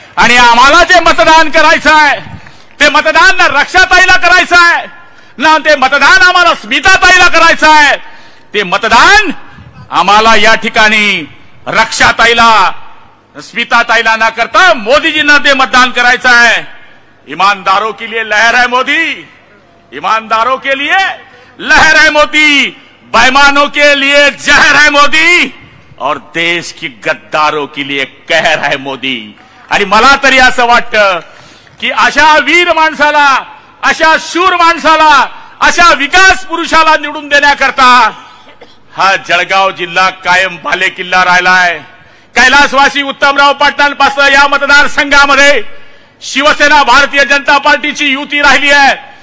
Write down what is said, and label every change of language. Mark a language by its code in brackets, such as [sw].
[mr] आणि आम्हाला जे मतदान करायचं आहे ते मतदान ना रक्षाताईला करायचं आहे ना ते मतदान आम्हाला स्मिताताईला करायचं आहे. ते मतदान आम्हाला या ठिकाणी रक्षाताईला स्मिताताईला न करता मोदीजींना ते मतदान करायचं आहे. [hi] ईमानदारों के लिए लहर है मोदी, ईमानदारों के लिए लहर है मोदी, बेईमानों के लिए जहर है मोदी और देश की गद्दारों के लिए कहर है मोदी. [mr] आणि मला तरी असं वाटतं की अशा वीर माणसाला, अशा शूर माणसाला, अशा विकास पुरुषाला निवडून देण्याकरता हा जळगाव जिल्हा कायम बालेकिल्ला राहिलाय. कैलासवासी उत्तमराव पाटलांपासून या मतदारसंघामध्ये शिवसेना भारतीय जनता पार्टीची युती राहिली आहे.